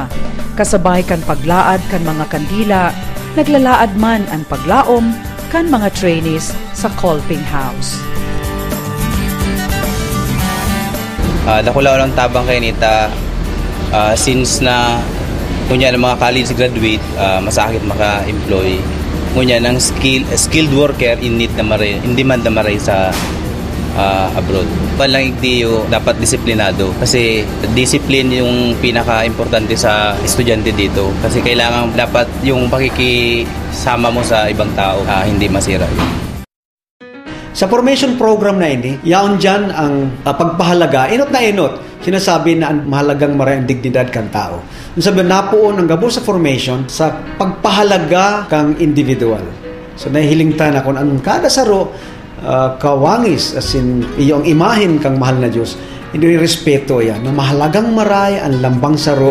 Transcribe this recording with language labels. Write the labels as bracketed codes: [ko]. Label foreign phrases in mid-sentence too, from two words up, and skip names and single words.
[bik] Kasabay kan paglaad kan mga kandila, naglalaad man ang paglaom kan mga trainees sa Kolping House. Nakulaw ng tabang kay nita since na kunya ng mga [en] college graduate, [bik] masakit maka-employ. Kunya ng [en] skilled worker in need [bik] na maray, [en] in demand [bik] na maray sa abroad. [tl] Palang igdiyo dapat disiplinado kasi discipline yung pinaka-importante sa estudyante dito kasi kailangan dapat yung pakikisama mo sa ibang tao hindi masira yun. [bik] Sa [en] formation program [bik] na ini, yaon dyan ang pagpahalaga, inot na inot, sinasabi na ang mahalagang maray ang dignidad kang tao. Sabi na poon ang gabo sa formation sa pagpahalaga kang individual. So nahihiling ta na kung anong kada saro, kawangis, as in, iyong imahin kang mahal na Diyos, hindi respeto yan, na mahalagang maray ang lambang saro.